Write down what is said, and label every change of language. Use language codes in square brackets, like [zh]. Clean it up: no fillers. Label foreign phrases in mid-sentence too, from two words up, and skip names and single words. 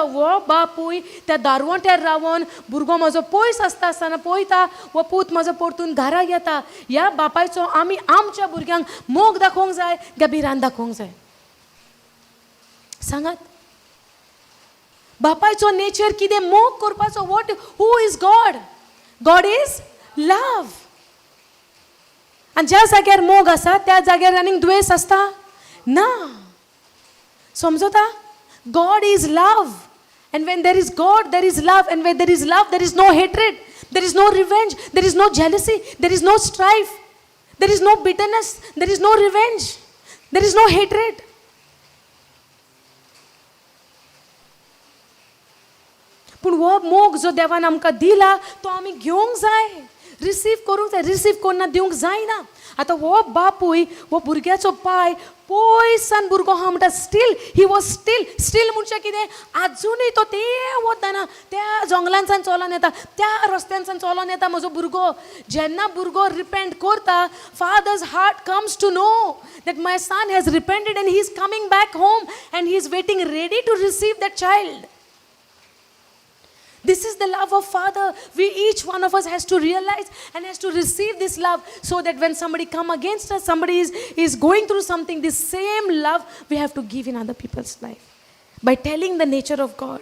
[kok] वो बापूय त्या दारवंट्यार रावन भुरगो म्हजो पयस आसता आसतना पळयता, वो पूत म्हजो परतून घरा येता. ह्या बापायचो आमी आमच्या भुरग्यांक मोग दाखोवंक जाय काय भिरांत दाखोवंक जाय? सांगात. बापायचो नेचर कितें, मोग करपाचो. [en] what, who is God? God is love. [kok] आनी ज्या जाग्यार मोग आसा त्या जाग्यार आनीक द्वेष आसता ना. समजता? [en] God is love. And when there is God, there is love. And when there is love, there is no hatred. There is no revenge. There is no jealousy. There is no strife. There is no bitterness. There is no revenge. There is no hatred. [kok] पूण वो मोग जो देवान आमकां दिला तो आमी घेवंक जाय, रिसीव करूंक जाय. रिसीव करना दिवंक जायना. आतां हो बापूय हो भुरग्याचो पाय पयसान भुरगो हा म्हणटा, [en] still he was still [kok] म्हणजे कितें, आजुनूय तो ते वतना त्या जंगलांसान चलोन येता, त्या रस्त्यांसान चलोन येता म्हजो भुरगो. जेन्ना भुरगो रिपेंट करता, [en] father's heart comes to know that my son has repented and he is coming back home and he is waiting ready to receive that child. This is the love of Father. Each one of us has to realize and has to receive this love, so that when somebody come against us, somebody is going through something, this same love we have to give in other people's life by telling the nature of God.